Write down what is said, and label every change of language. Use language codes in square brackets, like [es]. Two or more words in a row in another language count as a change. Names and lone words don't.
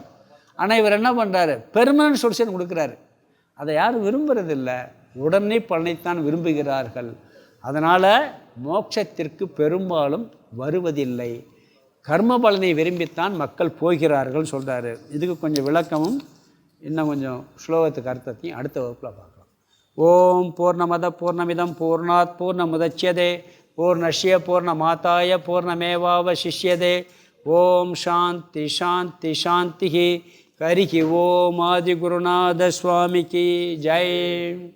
[ta] ஆனால் இவர் என்ன பண்ணுறாரு, [en] permanent solution [ta] கொடுக்குறாரு. அதை யாரும் விரும்புறதில்லை, உடனே பலனைத்தான் விரும்புகிறார்கள். அதனால் மோட்சத்திற்கு பெரும்பாலும் வருவதில்லை, கர்ம பலனை விரும்பித்தான் மக்கள் போகிறார்கள் சொல்கிறாரு. இதுக்கு கொஞ்சம் விளக்கமும் இன்னும் கொஞ்சம் ஸ்லோகத்துக்கு அர்த்தத்தையும் அடுத்த வகுப்பில் பார்க்கலாம். [sa] ॐ पूर्णमदः पूर्णमिदं पूर्णात् पूर्णमुदच्यते पूर्णस्य पूर्णमादाय पूर्णमेवावशिष्यते. ॐ शान्तिः शान्तिः शान्तिः. हरिः ओम्. [ta] ஆதிகுருநாத சுவாமிக்கு ஜெய்.